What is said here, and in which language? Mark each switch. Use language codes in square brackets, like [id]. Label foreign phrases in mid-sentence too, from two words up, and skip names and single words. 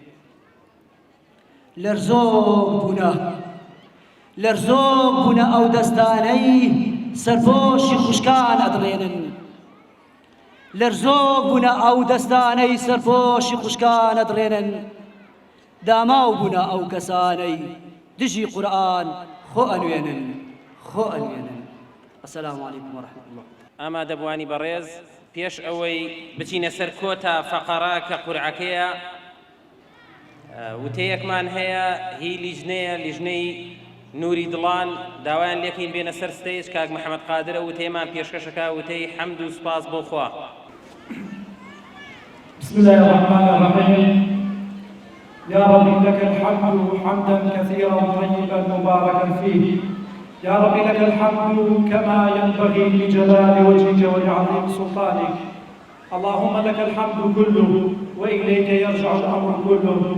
[ckb] لەرزۆک بوونە ئەو دەستانەی سەرپۆشی خوشکان ئەدڕێنن داماو بوونە ئەو کەسانەی دژی قورئان خۆ ئەنوێنن [ar] السلام علیکم ورحمة الله [ckb] ئامادەبوانی بەڕێز پێش ئەوەی بچینە سەر کۆتا فەقەرا کە قورعەکەیە وتەیەکمان هەیە هی لیژنەی نووری دڵان داوایان لێکین بێنە سەر ستەیج کاک محەممەد قادرە وتەیەمان پێشکەشەکە وتەی حەمد و سوپاس بۆ خوا [ar] بسم الله الرحمن الرحيم يا رب لك الحمد حمدا كثيرا طيبا مباركا فيه يا رب لك الحمد كما ينبغي لجلال وجهك ولعظيم سلطانك اللهم لك الحمد كله وإليك يرجع الأمر كله